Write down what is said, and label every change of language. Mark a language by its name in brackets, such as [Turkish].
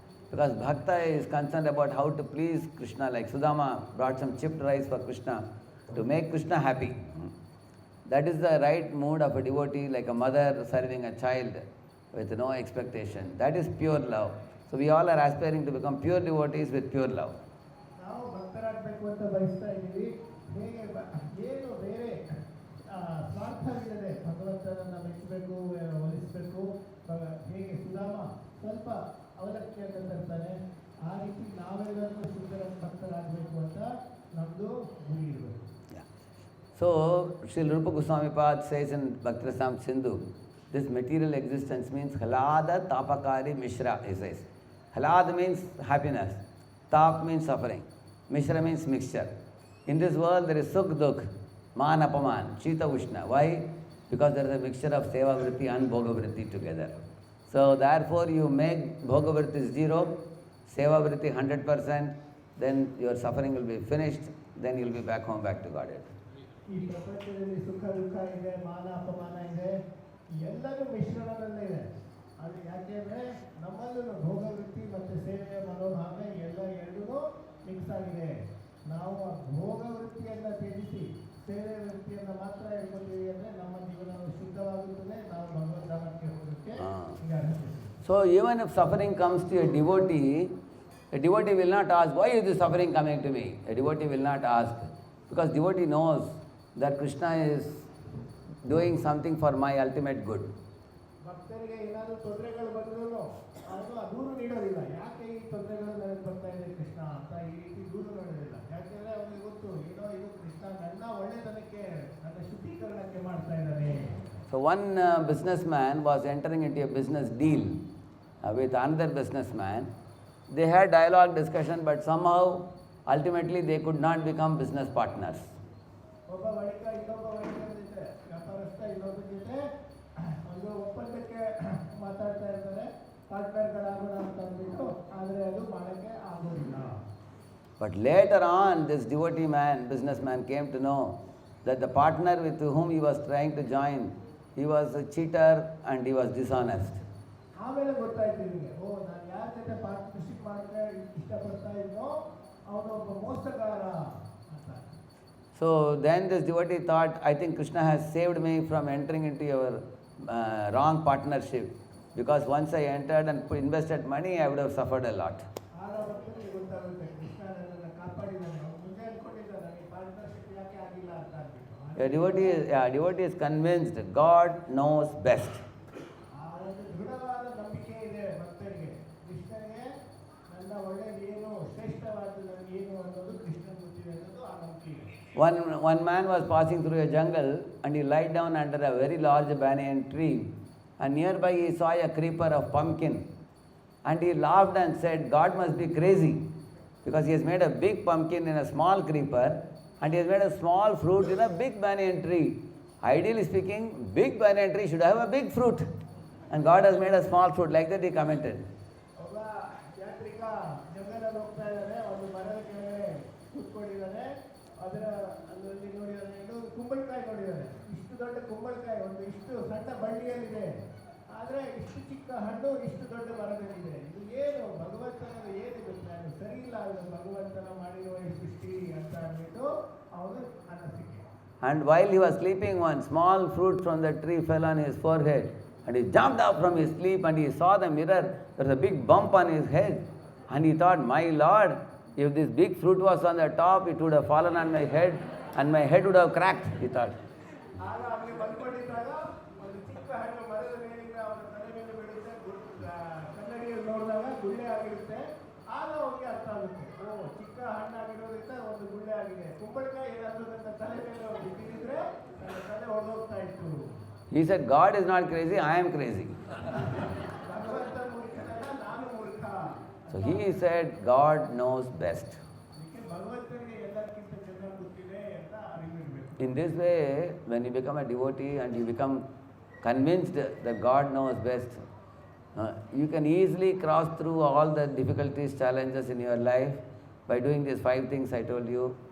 [English] Because bhakta is concerned about how to please Krishna. Like Sudama brought some chipped rice for Krishna to make Krishna happy. That is the right mood of a devotee, like a mother serving a child with no expectation. That is pure love. So we all are aspiring to become pure devotees with pure love. [Kannada] ನಾವು ಭಕ್ತರಾಗಬೇಕು ಅಂತ ಬಯಸ್ತಾ ಇದ್ದೀವಿ. ಹೇಗೆ ಏನು ಬೇರೆ ಸ್ವಾರ್ಥವಿಲ್ಲದೆ ಭಗವಂತನನ್ನು ಮೆಚ್ಚಬೇಕು, ಒಲಿಸಬೇಕು. ಹೇಗೆ ಸುಧಾಮ ಸ್ವಲ್ಪ ಅವಲಕ್ಕಿಯನ್ನು ತರ್ತಾನೆ, ಆ ರೀತಿ ನಾವೆಲ್ಲರೂ ಶುದ್ಧರ ಭಕ್ತರಾಗಬೇಕು ಅಂತ ನಮ್ಮದು ಗುರಿ ಇರಬೇಕು. [English] So, Srila Rupa Goswami Pad says in Bhakti-Rasam Sindhu, this material existence means halada tapakari mishra, he says. Halad means happiness, tap means suffering, mishra means mixture. In this world there is sukh dukh, man apaman, chita ushna. Why? Because there is a mixture of seva vritti and bhoga vritti together. So therefore you make bhoga vritti 0, seva vritti 100%, then your suffering will be finished, then you will be back home, back to Godhead. [Kannada] ಈ ಪ್ರಪಂಚದಲ್ಲಿ ಸುಖ ದುಃಖ ಇದೆ, ಮಾನ ಅಪಮಾನ ಇದೆ, ಎಲ್ಲರೂ ಮಿಶ್ರಣದಲ್ಲೇ ಇದೆ. ಅದು ಯಾಕೆಂದರೆ ನಮ್ಮಲ್ಲೂ ಭೋಗವೃತ್ತಿ ಮತ್ತು ಸೇವೆಯ ಮನೋಭಾವ ಎರಡೂ ಮಿಕ್ಸ್ ಆಗಿದೆ. ನಾವು ಆ ಭೋಗವೃತ್ತಿಯನ್ನು ತ್ಯಜಿಸಿ ಸೇವೆ ವೃತ್ತಿಯನ್ನು ಮಾತ್ರ ಹೇಳ್ಕೊತೀವಿ ಅಂದರೆ ನಮ್ಮ ಜೀವನ ಶುದ್ಧವಾಗುತ್ತದೆ, ನಾವು ಭಗವದ್ಧಾಮಕ್ಕೆ ಹೋಗೋಕ್ಕೆ. [English] So even if suffering comes to a devotee will not ask, why is this suffering coming to me? A devotee will not ask, because devotee knows that Krishna is doing something for my ultimate good. [Kannada] ಭಕ್ತರಿಗೆ ಏನಾದರೂ ತೊಂದರೆಗಳು ಬಂದರೂ ಅದು ದೂರು ನೀಡೋದಿಲ್ಲ. ಯಾಕೆ ಈ ತೊಂದರೆಗಳು ನನಗೆ ಬರ್ತಾ ಇದೆ ಕೃಷ್ಣ ಅಂತ ಈ ರೀತಿ ದೂರು ನೀಡೋದಿಲ್ಲ. ಯಾಕೆಂದರೆ ಅವನಿಗೆ ಗೊತ್ತು, ಏನೋ ಇದು ಕೃಷ್ಣ ನನ್ನ ಒಳ್ಳೆತನಕ್ಕೆ, ನನ್ನ ಶುದ್ಧೀಕರಣಕ್ಕೆ ಮಾಡ್ತಾ ಇದ್ದಾನೆ. [English] So one businessman was entering into a business deal with another businessman. They had dialogue discussion, but somehow ultimately they could not become business partners. [Kannada] ಒಬ್ಬ ವಣಿಕ ಇನ್ನೊಬ್ಬ ವಣಿಕರ ಜೊತೆ, ವ್ಯಾಪಾರಸ್ಥ ಇನ್ನೊಬ್ಬರ ಜೊತೆ ಒಂದು ಒಪ್ಪಂದಕ್ಕೆ ಮಾತಾಡ್ತಾ ಇರ್ತಾರೆ, ಪಾರ್ಟ್ನರ್ಗಳಾಗೋಣ ಅಂತ ಅಂದ್ಬಿಟ್ಟು, ಆದರೆ ಅದು ಮಾಡೋಕ್ಕೆ ಆಗೋದಿಲ್ಲ. [English] But later on, this devotee man, businessman, came to know that the partner with whom he was trying to join, he was a cheater and he was dishonest. [Kannada] ಆಮೇಲೆ ಗೊತ್ತಾಯ್ತು ಇವನಿಗೆ, ನಾನು ಯಾರ ಜೊತೆ ಪಾರ್ಟ್ನರ್ಶಿಪ್ ಮಾಡೋಕ್ಕೆ ಇಷ್ಟಪಡ್ತಾ ಇದ್ನೋ ಅವನು ಒಬ್ಬ ಮೋಸಗಾರ ಅಂತ. [English] So then this devotee thought, I think Krishna has saved me from entering into your wrong partnership, because once I entered and invested money, I would have suffered a lot. [Kannada] ಆಗ ಭಕ್ತನಿಗೆ ಗೊತ್ತಾಗುತ್ತೆ, ಕೃಷ್ಣ ನನ್ನನ್ನು ಕಾಪಾಡಿದ್ದಾನೆ. ಅವನು ಮುಂದೆ ಅಂದ್ಕೊಂಡಿದ್ದಾನೆ ಈ ಪಾರ್ಟ್ನರ್ಶಿಪ್ ಯಾಕೆ ಆಗಿಲ್ಲ ಅಂತ ಅಂದ್ಬಿಟ್ಟು. [English] A devotee is convinced God knows best. [Kannada] ಆ ಒಂದು ದೃಢವಾದ ನಂಬಿಕೆ ಇದೆ ಭಕ್ತರಿಗೆ, ಕೃಷ್ಣನಿಗೆ ನನ್ನ ಒಳ್ಳೆಯದು ಏನು, ಶ್ರೇಷ್ಠವಾದ ನನಗೆ ಏನು ಅನ್ನೋದು ಕೃಷ್ಣನ ಗೊತ್ತಿದೆ ಅನ್ನೋದು ಆ ನಂಬಿಕೆ ಇದೆ. [English] One man was passing through a jungle and he lied down under a very large banyan tree, and nearby he saw a creeper of pumpkin, and he laughed and said, God must be crazy. Because he has made a big pumpkin in a small creeper, and he has made a small fruit in a big banyan tree. Ideally speaking, big banyan tree should have a big fruit. And God has made a small fruit. Like that he commented. [Kannada] ಒಬ್ಬ ಯಾತ್ರಿಕ ಜಂಗಲಲ್ಲಿ ಹೋಗ್ತಾ ಇದ್ದಾನೆ, ಒಂದು ಮರದ ಕೆಳಗಡೆ ಕೂತ್ಕೊಂಡಿದ್ದಾನೆ. ಅದರ ಅದರಲ್ಲಿ ನೋಡಿದಾನೆ, ಇದು ಕುಂಬಳಕಾಯಿ ನೋಡಿದ್ದಾನೆ. ಇಷ್ಟು ದೊಡ್ಡ ಕುಂಬಳಕಾಯಿ ಒಂದು ಇಷ್ಟು ಸಣ್ಣ ಬಳ್ಳಿಯಲ್ಲಿದೆ, ಆದರೆ ಇಷ್ಟು ಚಿಕ್ಕ ಹಣ್ಣು ಇಷ್ಟು ದೊಡ್ಡ ಮರದಲ್ಲಿದೆ. ಇದು ಏನು ಭಗವಂತನ ಏನಿದು ಪ್ಲಾನ್? ಸರಿ ಇಲ್ಲ, ಇದು ಭಗವಂತನ ಮಾಡಿರುವ ಈ ಸೃಷ್ಟಿ ಅಂತ ಅಂದ್ಬಿಟ್ಟು ಅವನು ಅನಿಸಿಕೆ. [English] And while he was sleeping, one small fruit from the tree fell on his forehead. And he jumped up from his sleep and he saw the mirror. There was a big bump on his head. And he thought, my Lord, if this big fruit was on the top, it would have fallen on my head and my head would have cracked, he thought. [Kannada] ಆಗ ಅವನಿಗೆ ಬಂದ್ಕೊಂಡಿದ್ದಾಗ ಒಂದು ಚಿಕ್ಕ ಹಣ್ಣು ಮರದ ಮೇಲಿಂದ ಅವನ ತಲೆ ಮೇಲೆ ಬೀಳುತ್ತೆ, ಕನ್ನಡಿಯಲ್ಲಿ ನೋಡಿದಾಗ ಗುಳ್ಳೆ ಆಗಿರುತ್ತೆ. ಆಗ ಅವನಿಗೆ ಅರ್ಥ ಆಗುತ್ತೆ, ಓ ಚಿಕ್ಕ ಹಣ್ಣಾಗಿರೋದ್ರಿಂದ ಒಂದು ಗುಳ್ಳೆ ಆಗಿದೆ. ಕುಂಬಳಕಾಯಿ ಏನಾದರೂ ನನ್ನ ತಲೆ ಮೇಲೆ ಬಿದ್ದಿದ್ರೆ ನನ್ನ ತಲೆ ಹೊರದೋಗ್ತಾ ಇತ್ತು. [English] He said, God is not crazy, I am crazy. [Kannada] ಭಗವಂತ ಮೂರ್ಖನಲ್ಲ, ನಾನು ಮೂರ್ಖ. [English] So he said, God knows best. [Kannada] ಭಗವಂತನಿಗೆ ಎಲ್ಲಕ್ಕಿಂತ ಚೆನ್ನಾಗಿ ಗೊತ್ತಿದೆ ಅಂತ ಅರಿವಿರಬೇಕು. [English] In this way, when you become a devotee and you become convinced that God knows best, you can easily cross through all the difficulties, challenges in your life by doing these 5 things I told you.